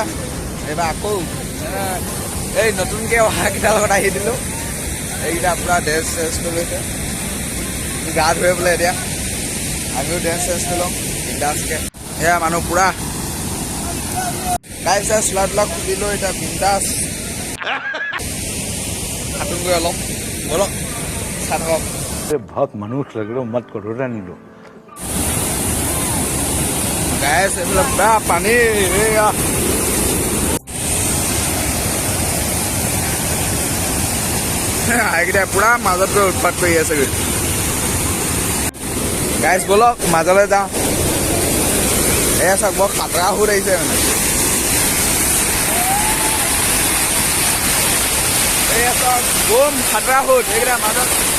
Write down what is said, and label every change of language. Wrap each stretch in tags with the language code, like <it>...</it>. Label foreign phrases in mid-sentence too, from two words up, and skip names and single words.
<as>এইবাৰ আকৌ এই নতুনকৈ অহাকেইটাৰ লগত আহি দিলোঁ এইকেইটা আপোনাৰ ড্ৰেছ চেঞ্জ কৰি লৈছে গা ধুৱে বোলে এতিয়া আমিও ড্ৰেছ চেঞ্জ কৰি ল'ম বিন্দাছকৈ এয়া মানুহ পুৰা গাইজ চাই চোলা তোলা খুলিলোঁ এতিয়া বিন্দাছ সাঁতুৰিগৈ অলপ বলক চাই থাকক</as> <hi>बहुत मनुष्य लग रहा मत करो रहने दो</hi> <as>গাইজ এইবিলাক বেয়া পানী এয়া এইকেইটা পুৰা মাজত গৈ উৎপাত কৰি আছেগৈ গাইজ বলক মাজলৈ যাওঁ এয়া চাওক বৰ খাতৰা সুত আহিছে মানে এয়া চাওক বম খাতৰা সুত এইকেইটা মাজত</as>